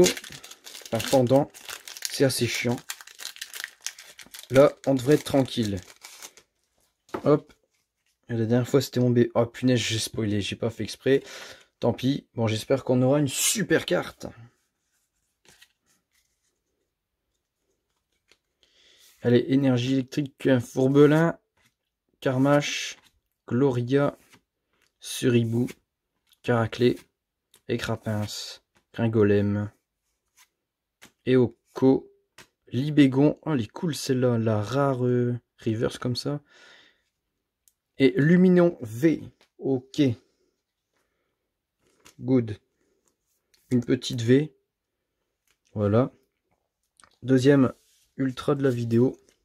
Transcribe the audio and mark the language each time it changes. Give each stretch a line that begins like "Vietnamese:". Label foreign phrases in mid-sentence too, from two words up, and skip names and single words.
French: Enfin, pendant, c'est assez chiant. Là, on devrait être tranquille. Hop. La dernière fois, c'était mon B. Oh punaise, j'ai spoilé, j'ai pas fait exprès. Tant pis. Bon, j'espère qu'on aura une super carte. Allez, énergie électrique, Fourbelin, Carmache, Gloria, Suribou, Caraclé, Écrapince, Gringolem, Eoko, Libégon. Oh, elle est cool celle-là, la rare reverse comme ça. Et Luminon V. Ok. Good. Une petite V. Voilà. Deuxième ultra de la vidéo.